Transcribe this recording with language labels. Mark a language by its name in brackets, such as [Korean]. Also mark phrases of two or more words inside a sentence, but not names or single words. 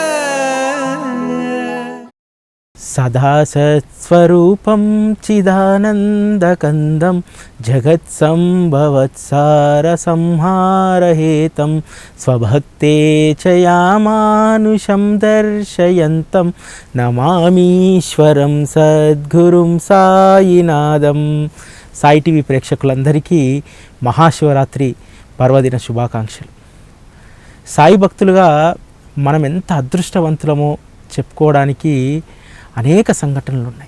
[Sanskrit] सदा सत्स्वरूपं चिदानन्दकन्दं जगत्सम्भवत्सारसंहारहेतं स्वभक्ते च यामानुषं दर्शयन्तं నమామీశ్వరం సద్గురుం సాయినాథం. [Telugu] సాయి టీవీ ప్రేక్షకులందరికీ మహాశివరాత్రి పర్వదిన శుభాకాంక్షలు. సాయి భక్తులుగా మనం ఎంత అదృష్టవంతులమో చెప్పుకోవడానికి అనేక సంఘటనలు ఉన్నాయి.